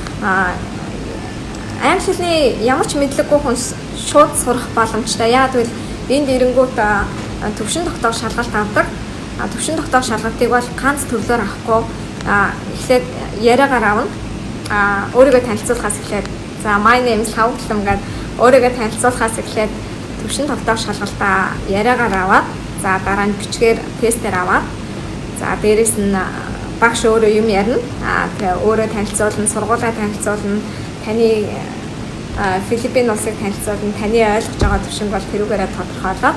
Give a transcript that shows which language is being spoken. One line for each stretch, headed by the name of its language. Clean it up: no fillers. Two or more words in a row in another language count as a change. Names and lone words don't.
Mongolian: Англи хэлний ямар ч мэдлэггүй хүн шууд сурах боломжтой. Яг тэгвэл энд ирэнгүүт төвшин тогтоох шалгалт авдаг. Төвшин тогтоох шалгалтыг бол ганц төрлөөр авахгүй эхлээд яриагаар авна. Өөрийгөө танилцуулахаас эхлээд за
English: my name is
Mongolian: Хавглам гэдэг өөрийгөө танилцуулахаас эхлээд төвшин тогтоох шалгалтаа яриагаар аваад за дараа нь бичгээр тестээр аваад за дээрэс нь багш өөрөө юм ярина. Тэгээ өөрөө танилцуулна, сургуулаа танилцуулна, таны Филиппин улсыг танилцуулна, таны ойлгож байгаа төвшинг бол тэрүүгээрээ тодорхойлоо.